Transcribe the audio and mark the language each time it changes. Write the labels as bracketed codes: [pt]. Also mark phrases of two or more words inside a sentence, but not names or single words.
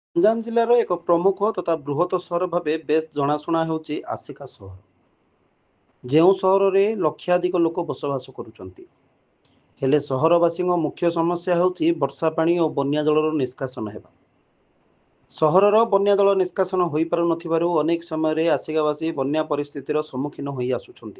[or] ଗଞ୍ଜାମ ଜିଲ୍ଲାର ଏକ ପ୍ରମୁଖ ତଥା ବୃହତ ସହର ଭାବେ ବେଶ ଜଣାଶୁଣା ହେଉଛି ଆସିକା ସହର। ଯେଉଁ ସହରରେ ଲକ୍ଷାଧିକ ଲୋକ ବସବାସ କରୁଛନ୍ତି। ହେଲେ ସହରବାସୀଙ୍କ ମୁଖ୍ୟ ସମସ୍ୟା ହେଉଛି ବର୍ଷା ପାଣି ଓ ବନ୍ୟା ଜଳର ନିଷ୍କାସନ ହେବା। ସହରର ବନ୍ୟା ଜଳ ନିଷ୍କାସନ ହୋଇପାରୁନଥିବାରୁ ଅନେକ ସମୟରେ ଆସିକାବାସୀ ବନ୍ୟା ପରିସ୍ଥିତିର ସମ୍ମୁଖୀନ ହୋଇ ଆସୁଛନ୍ତି।